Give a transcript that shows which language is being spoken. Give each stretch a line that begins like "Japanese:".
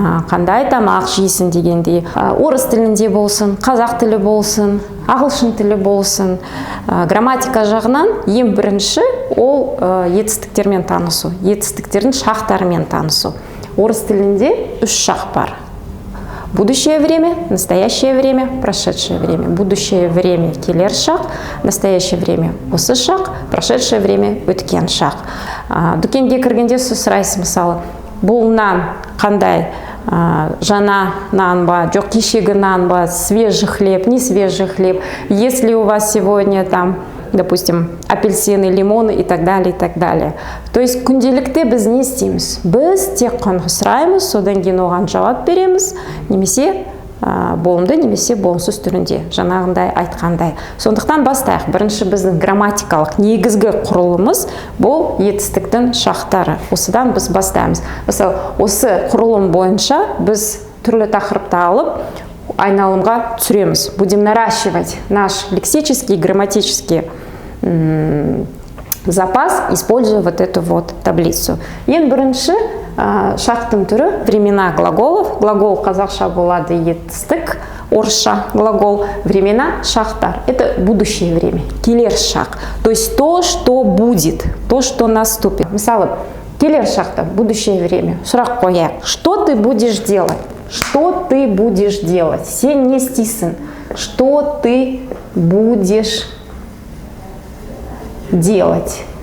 Kazakh: Қандай тамақ жейсің дегендей. Орыс тілінде болсын, қазақ тілі болсын, ағылшын тілі болсын. Грамматика жағынан ең бірінші ол етістіктермен танысу, етістіктердің шақтарымен танысу. Орыс тілінде 3 шақ бар.
Russian: Будущее время, настоящее время, прошедшее время. Будущее время
Kazakh: келер шақ,
Russian: настоящее время
Kazakh: осы шақ,
Russian: прошедшее время
Kazakh: өткен шақ. Дүкенге кіргенде сұрайсыз, мысалы, бұл нан қандай? Жаңа нан ба, жоқ кешегі нан ба,
Russian: свежий хлеб, не свежий хлеб, если у вас сегодня там, допустим, апельсины, лимоны и так далее, и так далее.
Kazakh: То есть күнделікте біз не істейміз? Біз тек қана сұраймыз, содан кейін оған жауап береміз, немесе болымды, немесе болымсыз түрінде, жаңағындай айтқандай. Сондықтан бастайық. Бірінші біздің грамматикалық негізгі құрылымыз бұл етістіктің шақтары. Осыдан біз бастаймыз. Мысалы, осы құрылым бойынша біз түрлі тақырыпты алып айналымға түсіреміз.
Russian: Будем наращивать наш лексический, грамматический запас, используя вот эту вот таблицу.
Kazakh: Ең бірінші шақтың түрі
Russian: времена глаголов.
Kazakh: Глагол қазақша болады етістік, орысша глагол. Времена шақтар.
Russian: Это будущее время,
Kazakh: келер шақ.
Russian: То есть то, что будет, то, что наступит.
Kazakh: Мысалы, келер шақта,
Russian: будущее время.
Kazakh: Сұрақ қояйық.
Russian: Что ты будешь делать? Что ты будешь делать?
Kazakh: Сен не істейсің?
Russian: Что ты будешь делать?